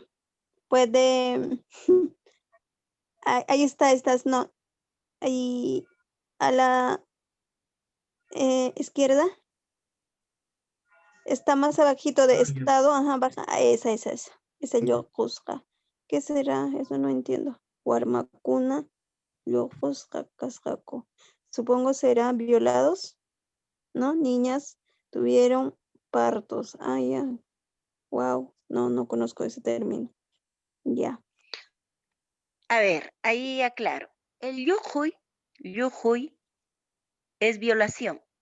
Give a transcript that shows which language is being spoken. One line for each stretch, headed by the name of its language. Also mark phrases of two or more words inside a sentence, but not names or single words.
Spanish: Puede. Ahí estás, no. Ahí a la izquierda. Está más abajito de estado. Ajá, baja. Esa. Es el yokusca. ¿Qué será? Eso no entiendo.
Quechua: Warmakuna, yokusca, cascaco.
Spanish: Supongo será violados, ¿no? Niñas tuvieron partos. Ah, ya. Wow. No conozco ese término. Ya. A ver, ahí aclaro. El yujuy es violación.